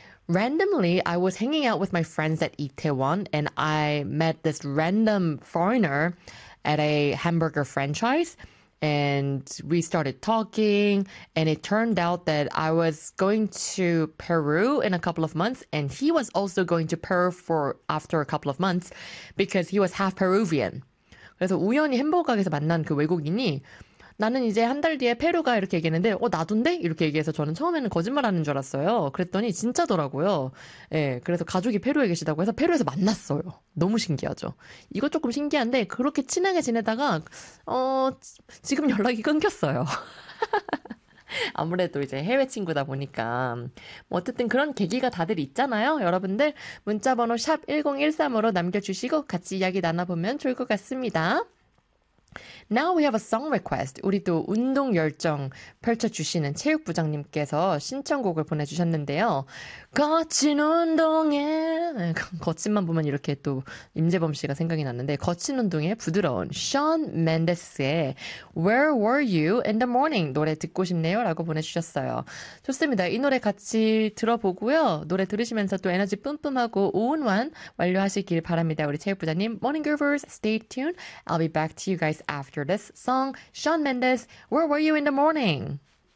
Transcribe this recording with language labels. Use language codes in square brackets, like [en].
[en] Randomly, I was hanging out with my friends at Itaewon, and I met this random foreigner at a hamburger franchise, and we started talking, and it turned out that I was going to Peru in a couple of months, and he was also going to Peru for after a couple of months because he was half Peruvian. [ko] 그래서 우연히 햄버거 가게에서 만난 그 외국인이 나는 이제 한달 뒤에 페루가 이렇게 얘기했는데 나도인데? 이렇게 얘기해서 저는 처음에는 거짓말하는 줄 알았어요. 그랬더니 진짜더라고요. 예, 그래서 가족이 페루에 계시다고 해서 페루에서 만났어요. 너무 신기하죠. 이거 조금 신기한데 그렇게 친하게 지내다가 지금 연락이 끊겼어요. 아무래도 이제 해외 친구다 보니까 뭐 어쨌든 그런 계기가 다들 있잖아요. 여러분들 문자번호 샵 1013으로 남겨주시고 같이 이야기 나눠보면 좋을 것 같습니다. [en] Now we have a song request. [ko] 우리 또 운동 열정 펼쳐주시는 체육부장님께서 신청곡을 보내주셨는데요. 거친 운동에. 거친만 보면 이렇게 또 임재범 씨가 생각이 났는데, 거친 운동에 부드러운 Shawn Mendes의 Where Were You in the Morning 노래 듣고 싶네요. 라고 보내주셨어요. 좋습니다. 이 노래 같이 들어보고요. 노래 들으시면서 또 에너지 뿜뿜하고 오운완 완료하시길 바랍니다. 우리 체육부장님. [en] Morning Groovers, stay tuned. I'll be back to you guys after this song, Shawn Mendes, Where Were You in the Morning?